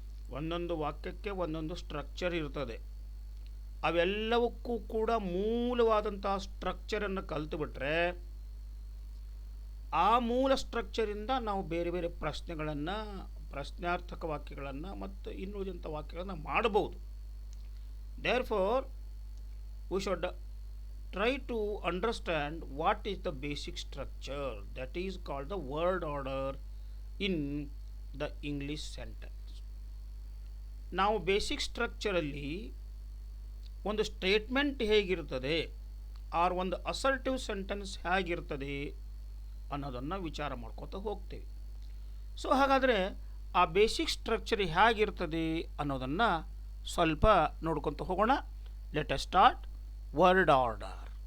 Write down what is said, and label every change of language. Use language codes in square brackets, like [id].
[kn] ಒಂದೊಂದು ವಾಕ್ಯಕ್ಕೆ ಒಂದೊಂದು ಸ್ಟ್ರಕ್ಚರ್ ಇರ್ತದೆ. ಅವೆಲ್ಲವಕ್ಕೂ ಕೂಡ ಮೂಲವಾದಂತಹ ಸ್ಟ್ರಕ್ಚರನ್ನು ಕಲಿತುಬಿಟ್ರೆ ಆ ಮೂಲ ಸ್ಟ್ರಕ್ಚರಿಂದ ನಾವು ಬೇರೆ ಬೇರೆ ಪ್ರಶ್ನೆಗಳನ್ನು, ಪ್ರಶ್ನಾರ್ಥಕ ವಾಕ್ಯಗಳನ್ನು ಮತ್ತು ಇನ್ನುಳಿದಂಥ ವಾಕ್ಯಗಳನ್ನು ಮಾಡಬಹುದು. [en] Therefore we should try to understand what is the basic structure that is called the word order in the English sentence. [kn] ನಾವು ಬೇಸಿಕ್ ಸ್ಟ್ರಕ್ಚರಲ್ಲಿ ಒಂದು ಸ್ಟೇಟ್ಮೆಂಟ್ ಹೇಗಿರ್ತದೆ ಆರ್ ಒಂದು ಅಸರ್ಟಿವ್ ಸೆಂಟೆನ್ಸ್ ಹೇಗಿರ್ತದೆ ಅನ್ನೋದನ್ನು ವಿಚಾರ ಮಾಡ್ಕೋತಾ ಹೋಗ್ತೇವೆ. ಸೊ ಹಾಗಾದರೆ ಆ ಬೇಸಿಕ್ ಸ್ಟ್ರಕ್ಚರ್ ಹೇಗಿರ್ತದೆ ಅನ್ನೋದನ್ನು ಸ್ವಲ್ಪ ನೋಡ್ಕೊತ ಹೋಗೋಣ. [en] Let us start. [kn] Word order.